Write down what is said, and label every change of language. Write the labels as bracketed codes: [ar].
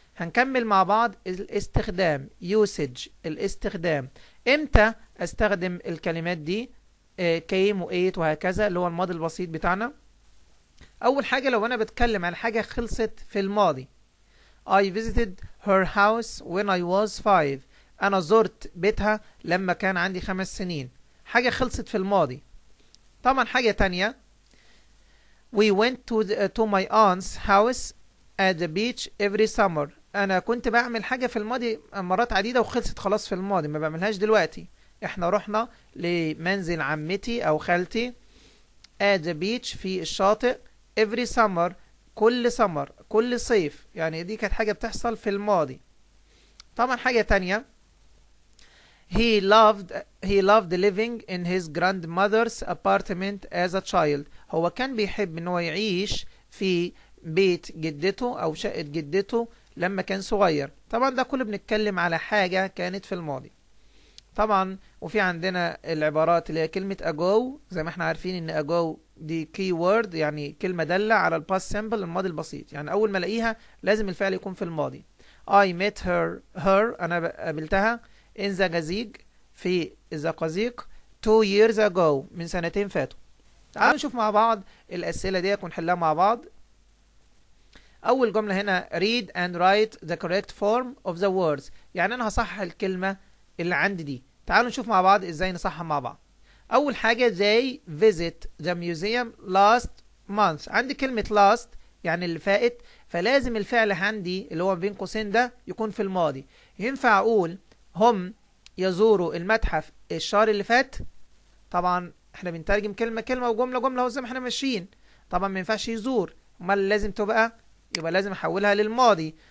[ar] هنكمل مع بعض الاستخدام usage، الاستخدام امتى استخدم الكلمات دي came و ate وهكذا، اللي هو الماضي البسيط بتاعنا. اول حاجة لو انا بتكلم عن حاجة خلصت في الماضي، [en] I visited her house when I was 5. [ar] انا زرت بيتها لما كان عندي 5 سنين. حاجة خلصت في الماضي. طبعا حاجة تانية، [en] we went to my aunt's house at the beach every summer. [ar] انا كنت بعمل حاجة في الماضي مرات عديدة وخلصت خلاص في الماضي، ما بعملهاش دلوقتي. احنا رحنا لمنزل عمتي او خالتي [en] at the beach [ar] في الشاطئ [en] every summer [ar] كل صيف، يعني دي كانت حاجة بتحصل في الماضي. طبعا حاجة تانية، [en] he loved living in his grandmother's apartment as a child. [ar] هو كان بيحب ان هو يعيش في بيت جدته او شقة جدته لما كان صغير. طبعا ده كله بنتكلم على حاجة كانت في الماضي. طبعا وفي عندنا العبارات اللي هي كلمة ago، زي ما احنا عارفين ان ago دي key word، يعني كلمة دالة على الباست سيمبل الماضي البسيط، يعني اول ما الاقيها لازم الفعل يكون في الماضي. [en] I met her [ar] انا قابلتها in زقازيق في الزقازيق [en] 2 years ago [ar] من سنتين فاتوا. تعالوا نشوف مع بعض الأسئلة دي ونحلها مع بعض. أول جملة هنا [en] read and write the correct form of the words، [ar] يعني أنا هصحح الكلمة اللي عندي دي. تعالوا نشوف مع بعض إزاي نصحح مع بعض. أول حاجة [en] they visit the museum last month. [ar] عندي كلمة last يعني اللي فائت، فلازم الفعل عندي اللي هو بين قوسين ده يكون في الماضي. ينفع أقول هم يزوروا المتحف الشهر اللي فات؟ طبعا احنا بنترجم كلمة كلمة وجملة جملة وزي ما احنا ماشيين. طبعا ما ينفعش يزور، امال لازم يبقى لازم احولها للماضي.